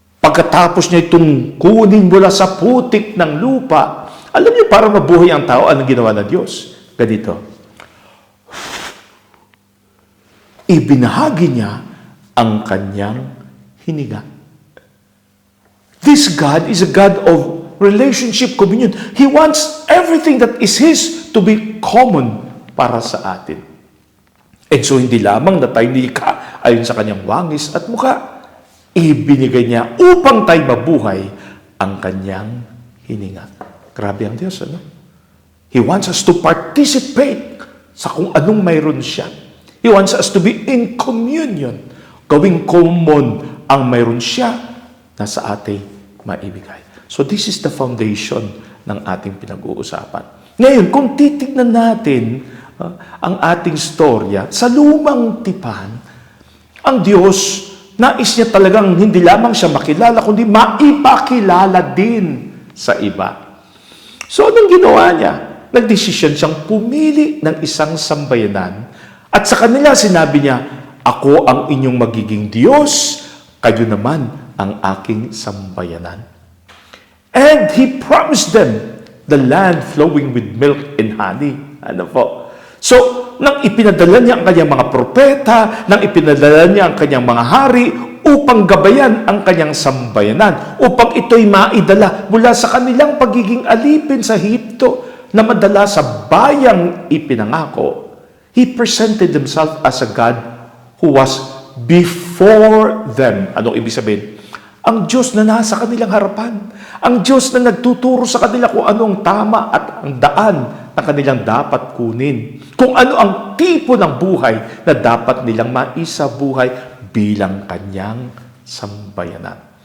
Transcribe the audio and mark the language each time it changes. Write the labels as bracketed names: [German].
[Filipino] pagkatapos niya itong kunin mula sa putik ng lupa, alam niyo, para mabuhay ang tao, anong ginawa ng Diyos? Ganito. Ibinahagi niya ang kanyang hininga. [English] This God is a God of relationship, communion. He wants everything that is His to be common [Filipino] para sa atin. [English] And so, [Filipino] hindi lamang na tayo nilikha ayon sa kanyang wangis at mukha, ibinigay niya upang tayo mabuhay ang kanyang hininga. Grabe ang Diyos, ano? [English] He wants us to participate [Filipino] sa kung anong mayroon siya. [English] He wants us to be in communion. [Filipino] Gawing common ang mayroon siya na sa ating maibigay. [English] So this is the foundation [Filipino] ng ating pinag-uusapan. Ngayon, kung titignan natin ang ating storya sa lumang tipan, ang Diyos, nais niya talagang hindi lamang siya makilala, kundi maipakilala din sa iba. So, anong ginawa niya? Nagdesisyon siyang pumili ng isang sambayanan at sa kanila sinabi niya, ako ang inyong magiging Diyos, kayo naman ang aking sambayanan. [English] And He promised them the land flowing with milk and honey. [Filipino] Ano po? So, nang ipinadala niya ang kanyang mga propeta, nang ipinadala niya ang kanyang mga hari, upang gabayan ang kanyang sambayanan, upang ito'y maidala mula sa kanilang pagiging alipin sa Ehipto na madala sa bayang ipinangako. [English] He presented Himself as a God who was before them. [Filipino] Anong ibig sabihin? Ang Diyos na nasa kanilang harapan. Ang Diyos na nagtuturo sa kanila kung ano ang tama at ang daan na kanilang dapat kunin. Kung ano ang tipo ng buhay na dapat nilang maisabuhay bilang kanyang sambayanan.